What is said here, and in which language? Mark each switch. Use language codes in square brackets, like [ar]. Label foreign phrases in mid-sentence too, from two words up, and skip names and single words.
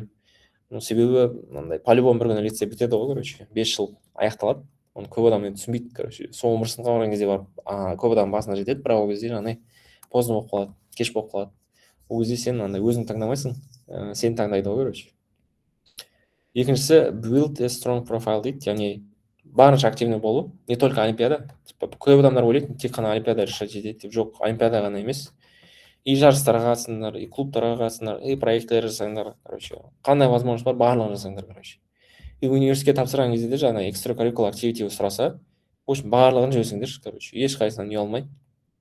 [kk] Себебі мынандай по-любому бір күні лицей бітеді ғой, короче, 5 жыл аяқталады. Оны көп адам енді түсінбейді, короче. Сол 11 сыныпқа барған кезде барып, көп адам басына жетеді, бірақ ол кезде жаңағыдай поздно болып қалады, кеш болып қалады. Ол кезде сен андай өзің таңдамайсың, сен таңдайды ғой, короче. Екіншісі [en] build a strong profile [kk] дейді, яғни барынша активный болу, [ru] не только [kk] олимпиада. Көп адамдар ойлайды, тек қана олимпиада решать етеді деп. Жоқ, олимпиада ғана емес. И жарыстарға қатысыңдар, и клубтарға қатысыңдар, и проекттер жасаңдар, короче. Қандай возможность бар, барлығын жасаңдар, короче. И университетке тапсырған кезде де жаңа [en] extracurricular activity [kk] сұраса, [ru] в общем, [kk] барлығын жөсіңдер, короче.